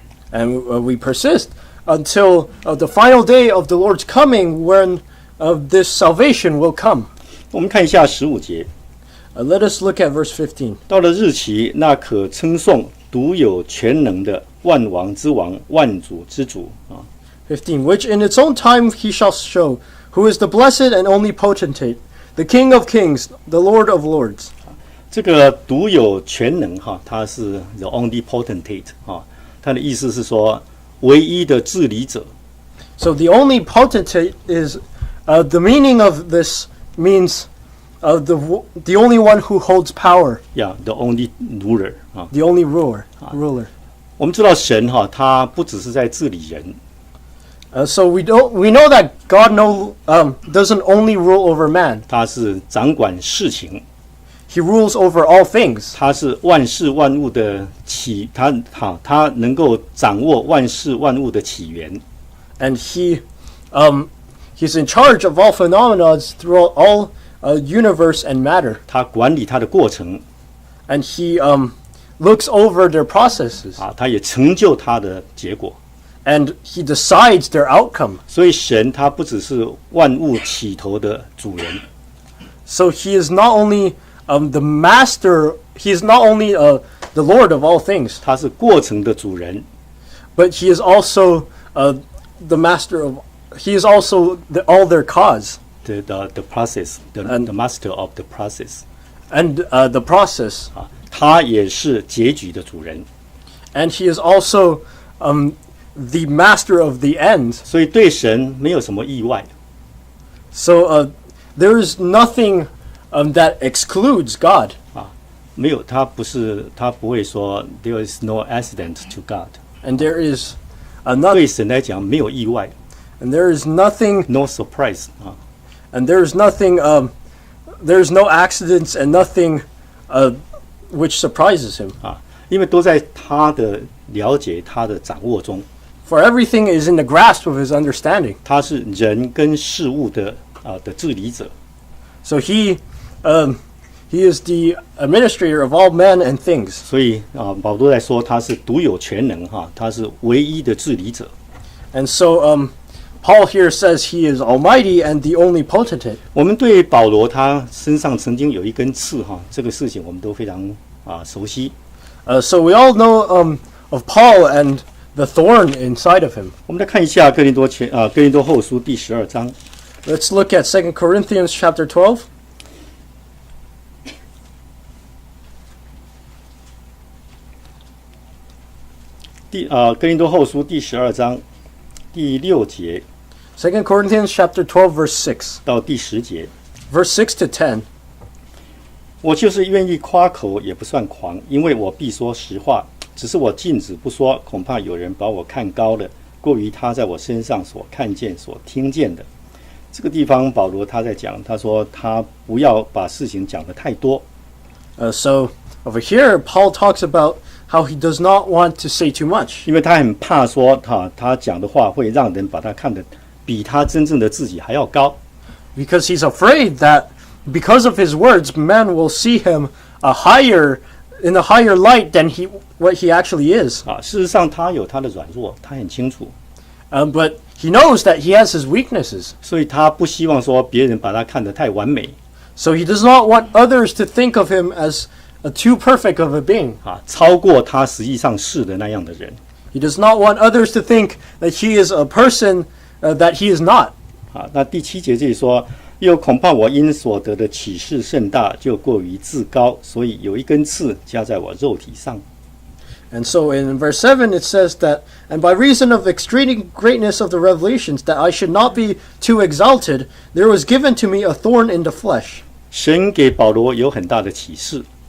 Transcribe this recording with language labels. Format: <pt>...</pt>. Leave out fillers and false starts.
<en>And we persist until the final day of the Lord's coming, when this salvation will come.</en> <zh>我们看一下15节。</zh> <en>Let us look at verse 15.</en> <zh>到了日期，那可称颂独有全能的万王之王、万主之主</zh> <en>15, which in its own time he shall show, who is the blessed and only potentate, the King of kings, the Lord of lords.</en> <zh>这个独有全能它是</zh> <en>the only potentate</en> <zh>它的意思是说唯一的治理者。</zh> <en>So the only potentate is the meaning of this means the only one who holds power. Yeah, the only ruler The only ruler.</en> <zh>我们知道神他不只是在治理人。</zh> <en>So we know that God doesn't only rule over man.</en> <zh>他是掌管事情。</zh> <en>He rules over all things.</en> <zh>他是万事万物的他能够掌握万事万物的起源。</zh> <en>And he's in charge of all phenomena throughout all universe and matter.</en> <zh>他管理他的过程。</zh> <en>And he looks over their processes.</en> <zh>他也成就他的结果。</zh> <en>And he decides their outcome.</en> <zh>所以神他不只是万物起头的主人。</zh> <en>So he is not only the master, he is not only the Lord of all things.</en> <zh>他是过程的主人。</zh> <en>But he is also the master of, he is also all their cause. The process, the master of the process. And the process.</en> <zh>他也是结局的主人。</zh> <en>And he is also the master of the end.</en> <zh>所以对神没有什么意外。</zh> <en>So there is nothing that excludes God.</en> <zh>没有，他不会说</zh> <en>there is no accident to God. And there is</en> <zh>对神来讲没有意外。</zh> <en>And there is nothing no surprise And there is nothing there is no accidents and nothing which surprises him.</en> <zh>因为都在他的了解、他的掌握中。</zh> <en>For everything is in the grasp of his understanding.</en> <zh>他是人跟事物的治理者。</zh> <en>So he is the administrator of all men and things.</en> <zh>所以保罗在说他是独有全能他是唯一的治理者。</zh> <en>And so Paul here says he is almighty and the only potentate.</en> <zh>我们对保罗他身上曾经有一根刺这个事情我们都非常熟悉。</zh> <en>So we all know of Paul and the thorn inside of him.</en> <zh>我们来看一下哥林多后书第12章。</zh> <en>Let's look at 2 Corinthians chapter 12.</en> <zh>哥林多后书第12章第6节。</zh> <en>2 Corinthians chapter 12 verse 6.</en> <zh>到第10节。</zh> <en>Verse 6 to 10.</en> <zh>我就是愿意夸口，也不算狂，因为我必说实话。只是我禁止不说，恐怕有人把我看高了，过于他在我身上所看见、所听见的。这个地方保罗他在讲，他说他不要把事情讲得太多。</zh> <en>So over here, Paul talks about how he does not want to say too much.</en> <zh>因为他很怕说他讲的话会让人把他看得比他真正的自己还要高。</zh> <en>Because he's afraid that because of his words, men will see him in a higher light than what he actually is.</en> <zh>事实上他有他的软弱，他很清楚。</zh> <en>But he knows that he has his weaknesses.</en> <zh>所以他不希望说别人把他看得太完美。</zh> <en>So he does not want others to think of him as too perfect of a being.</en> <zh>超过他实际上是的那样的人。</zh> <en>He does not want others to think that he is a person that he is not.</en> <zh>那第7节这里说，又恐怕我因所得的启示甚大，就过于自高，所以有一根刺加在我肉体上。</zh> <en>And so in verse 7 it says that, and by reason of extreme greatness of the revelations, that I should not be too exalted, there was given to me a thorn in the flesh.</en> <zh>神给保罗有很大的启示。</zh>